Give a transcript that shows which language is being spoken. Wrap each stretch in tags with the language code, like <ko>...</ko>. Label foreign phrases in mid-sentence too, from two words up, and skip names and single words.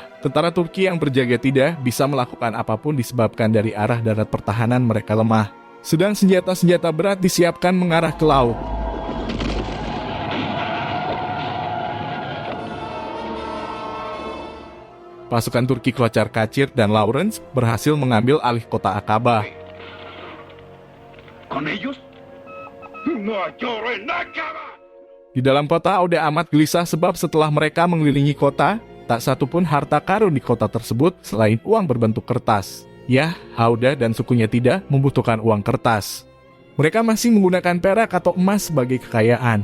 <id>Tentara Turki yang berjaga tidak bisa melakukan apapun disebabkan dari arah darat pertahanan mereka lemah. Sedang senjata-senjata berat disiapkan mengarah ke laut. Pasukan Turki kocar kacir dan Lawrence berhasil mengambil alih kota Akabah.</id> <es>¿Con ellos? No lloro en Akaba.</es> <id>Di dalam kota Auda amat gelisah sebab setelah mereka mengelilingi kota, tak satu pun harta karun di kota tersebut selain uang berbentuk kertas. Ya, Auda dan sukunya tidak membutuhkan uang kertas. Mereka masih menggunakan perak atau emas sebagai kekayaan.</id>